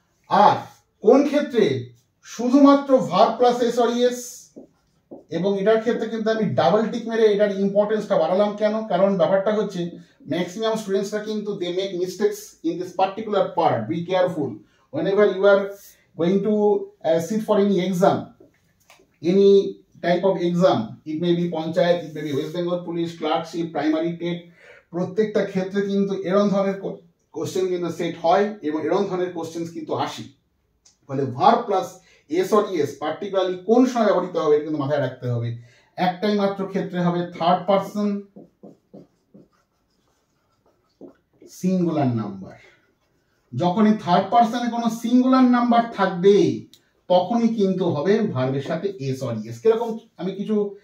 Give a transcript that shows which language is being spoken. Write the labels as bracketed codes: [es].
[bn] আর কোন ক্ষেত্রে শুধুমাত্র verb plus s or es, এবং এটার ক্ষেত্রে কিন্তু আমি ডাবল টিক মেরে এটার ইম্পর্টেন্সটা বাড়ালাম কেন, কারণ ব্যাপারটা হচ্ছে ম্যাক্সিমাম স্টুডেন্টসরা কিন্তু [en] They make mistakes in this particular part. Be careful whenever you are going to sit for any exam, any type of exam, it may be panchayat, it may be West Bengal Police, clerkship, primary TET, [bn] প্রত্যেকটা ক্ষেত্রে কিন্তু এরকম ধরনের question কিন্তু set হয় এবং এরকম ধরনের কোশ্চেন কিন্তু আসে। ফলে verb plus S or ES particularly কোন সময় ব্যবহৃত হবে এটা কিন্তু মাথায় রাখতে হবে। একটাই মাত্র ক্ষেত্রে হবে থার্ড পার্সন সিঙ্গুলার নাম্বার। যখনই থার্ড পার্সনে কোনো সিঙ্গুলার নাম্বার থাকবে তখনই কিন্তু হবে ভার্বের সাথে এস অর ইএস। কিরকম আমি কিছু